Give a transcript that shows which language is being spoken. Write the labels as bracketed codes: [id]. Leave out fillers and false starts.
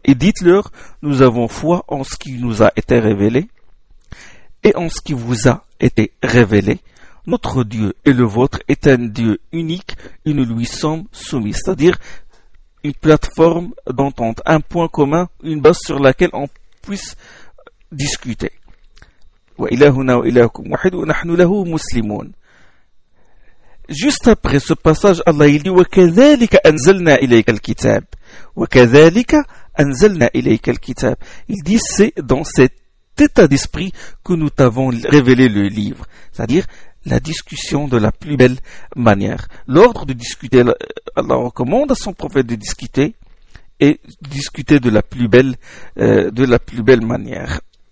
[fr] Et dites-leur, nous avons foi en ce qui nous a été révélé et en ce qui vous a été révélé. Notre Dieu et le vôtre est un Dieu unique et nous lui sommes soumis. C'est-à-dire une plateforme d'entente, un point commun, une base sur laquelle on puisse discuter. [ar] وَإِلَهُنَا وَإِلَهُكُمْ وَحِدُ وَنَحْنُ لَهُ مُسْلِمُونَ. Juste après ce passage, Allah il dit وَكَذَلِكَ أَنزَلْنَا إِلَيْكَ الْكِتَابِ وَكَذَلِكَ أَنزَلْنَا إِلَيْكَ الْكِتَابِ. [fr] Il dit c'est dans cet état d'esprit que nous t'avons révélé le livre. C'est-à-dire la discussion de la plus belle manière. L'ordre de discuter, Allah recommande à son prophète de discuter et discuter de la plus belle, manière.